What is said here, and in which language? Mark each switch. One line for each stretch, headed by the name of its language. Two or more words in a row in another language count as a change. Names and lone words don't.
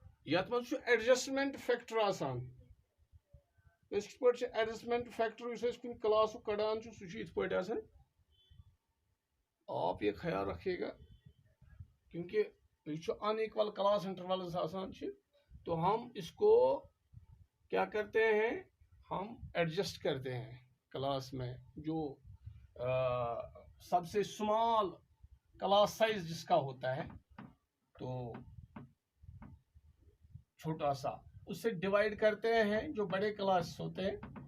Kashmiri: यथ मज एडजस्टमेंट फैक्टर आसान एडजस्टमेंट फैक्टर कुन क्लास कड़ान सह
Hindi: आप ये ख्याल रखिएगा क्योंकि ये
English: unequal class intervals
Hindi: आसान तो हम इसको क्या करते हैं, हम एडजस्ट करते हैं क्लास में जो सबसे
English: small class size
Hindi: जिसका होता है तो छोटा सा उससे डिवाइड करते हैं जो बड़े क्लास होते हैं।